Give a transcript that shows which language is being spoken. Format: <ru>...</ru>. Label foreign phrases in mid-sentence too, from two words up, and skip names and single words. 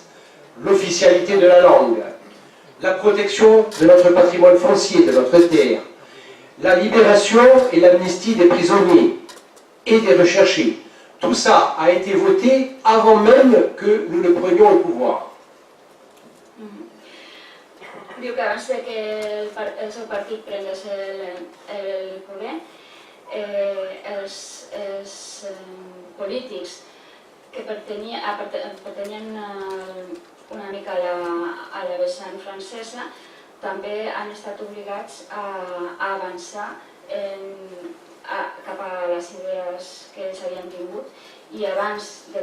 <fr>L'officialité de la langue, la protection de notre patrimoine foncier, de notre terre, la libération et l'amnistie des prisonniers et des recherchés. Tout ça a été voté avant même que nous ne prenions le pouvoir.</fr> <ca>Diu que abans que el seu partit prengués el poder, els polítics que pertanyen una mica a la vessant francesa també han estat obligats a avançar cap a les idees que ells havien tingut i abans</ca>